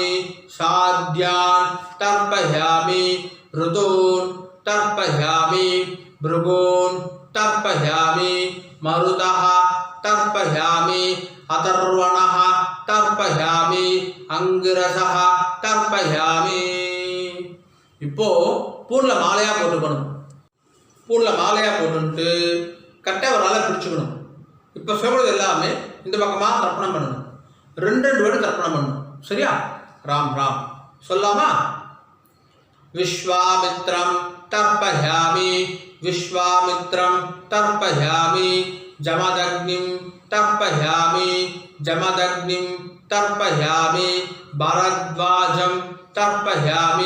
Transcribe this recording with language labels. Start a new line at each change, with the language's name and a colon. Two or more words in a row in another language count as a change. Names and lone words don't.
Sanskrit: साध्यान् तर्पयामि ऋतून् तर्पयामि भृगून् तर्पयामि मरुतः तर्पयामि अथर्वणः तर्पयामि अंगिरसः तर्पयामि
Tamil: இப்போ பூர்ல மாலையா போட்டுக்கணும் பூர்ல மாலையா போட்டுட்டு கட்டை ஒரு நாளை பிடிச்சுக்கணும் இப்போ சொல்றது எல்லாமே இந்த பக்கமா தர்ப்பணம் பண்ணணும் ரெண்டு வாட்டி தர்ப்பணம் பண்ணணும் சரியா ராம் ராம் சொல்லாமா
Sanskrit: विश्वामित्रं तर्पयामि विश्वामित्रं तर्पयामि जमदग्निं तर्पयामि जमदग्निं तर्पयामि भरद्वाजं तर्पयामि